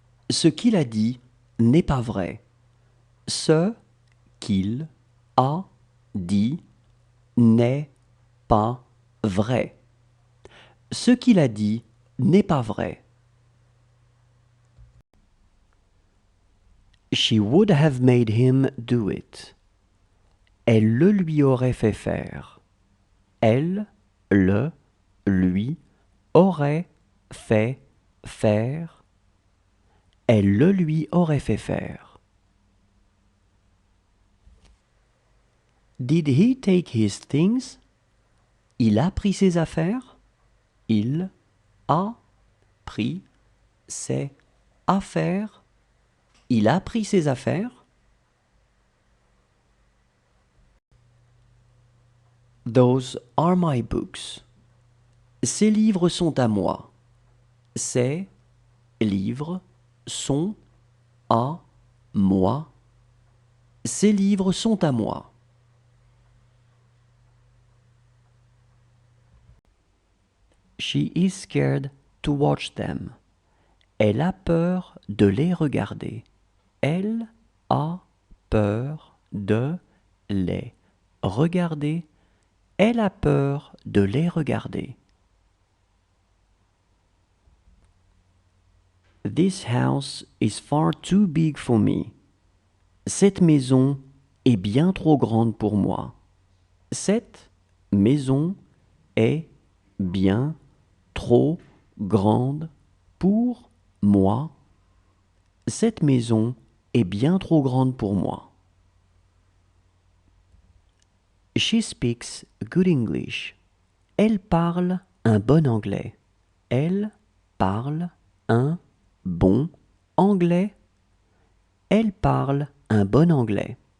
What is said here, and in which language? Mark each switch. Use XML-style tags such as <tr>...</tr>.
<fr>Ce qu'il a dit n'est pas vrai. Ce qu'il a dit n'est pas vrai. Ce qu'il a dit n'est pas vrai.</fr> <en>She would have made him do it.</en> <fr>Elle le lui aurait fait faire. Elle le lui aurait fait faire. Elle le lui aurait fait faire.</fr> <en>Did he take his things?</en> <fr>Il a pris ses affaires? Il a pris ses affaires? Il a pris ses affaires?</fr> <en>Those are my books.</en> <fr>Ces livres sont à moi. Ces livres sont à moi. Ces livres sont à moi.</fr> <en>She is scared to watch them.</en> <fr>Elle a peur de les regarder. Elle a peur de les regarder. Elle a peur de les regarder.</fr> <en>This house is far too big for me.</en> <fr>Cette maison est bien trop grande pour moi. Cette maison est bien trop grande pour moi. Cette maison est bien trop grande pour moi.</fr> <en>She speaks good English.</en> <fr>Elle parle un bon anglais. Elle parle un bon anglais. Elle parle un bon anglais.</fr>